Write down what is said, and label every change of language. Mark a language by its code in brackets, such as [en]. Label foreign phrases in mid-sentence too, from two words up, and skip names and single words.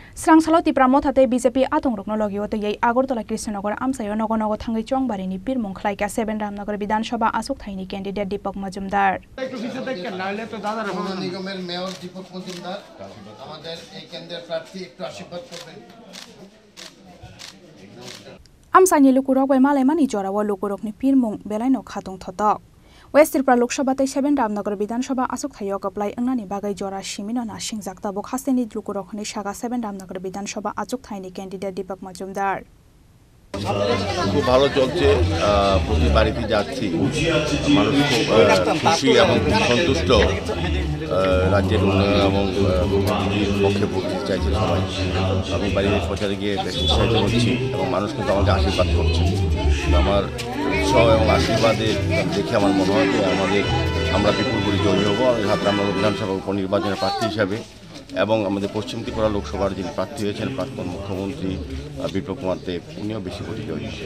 [trp] Srangsalo tipra mothate BJP atongrokno logio to yei Agartala Krishnanagar amsayo nogonogo thangai chongbarini pirmung khlaika 7 Ramnagar Bidhan Sabha Asok Thaini candidate Deepak Majumdar [bn] নিগমের মেয়র দীপক মজুমদার আমাদের এই কেন্দ্রের প্রার্থী একটু আশীর্বাদ করবেন [trp] Amsani lukurok bai malai mani jorawa lukurokni pirmung belaino khatung thotok West Tripura Lok Sabha tai 7 Ramnagar Bidhan Sabha Asok Thaio kaplai angnani bagai jora shimino na singjakta bo khasteni lukurokhni saga 7 Ramnagar Bidhan Sabha Asok Thaini candidate Deepak Majumdar [bn] খুব ভালো চলছে প্রতি বাড়িতে যাচ্ছি মানুষ খুব খুশি এবং সন্তুষ্ট রাজ্যের উন্নয়ন এবং পক্ষে ভোট চাইছে সবাই আমি বাড়ির প্রচারে গিয়ে বেশ উৎসাহিত হচ্ছি এবং মানুষ কিন্তু আমাকে আশীর্বাদ করছে আমার উৎসাহ এবং আশীর্বাদে দেখে আমার মনে হয় যে আমরা বিপুল করে জয়ী হব রামনগর বিধানসভা উপনির্বাচনের প্রার্থী হিসাবে এবং আমাদের পশ্চিম ত্রিপুরা লোকসভার যিনি প্রার্থী হয়েছেন প্রাক্তন মুখ্যমন্ত্রী বিপ্লব কুমার দেব উনিও বেশি ভোটে জয়ী হবেন